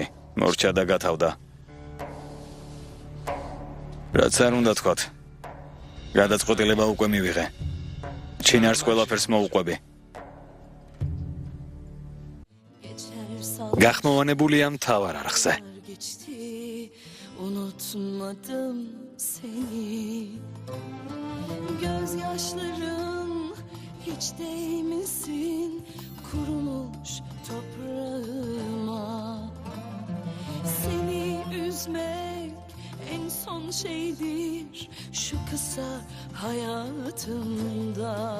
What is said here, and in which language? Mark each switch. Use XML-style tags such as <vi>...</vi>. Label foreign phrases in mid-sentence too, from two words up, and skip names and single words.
<ka>მორჩა და გათავდა. რაც არ უნდა თქვათ. გადაწყვეტილება უკვე მივიღე. ჩინარს ყველაფერს მოუყვები. გახმოვანებულია მთავარ არხზე.</ka> <tr>Unutmadım seni. Gözyaşlarım hiç değmesin kurumuş toprağıma. Seni üzmek en son şeydir şu kısa hayatımda.</tr>